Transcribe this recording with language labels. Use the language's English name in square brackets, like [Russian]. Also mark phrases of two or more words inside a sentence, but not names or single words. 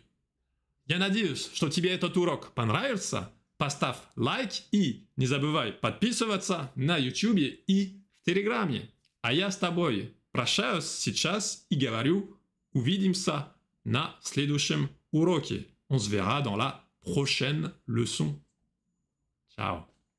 [Russian] Я надеюсь, что тебе этот урок понравился. Поставь лайк и не забывай подписываться на YouTube и в Телеграме. А я с тобой прощаюсь сейчас и говорю, увидимся на следующем уроке. [French] On se verra dans la prochaine leçon. Ciao.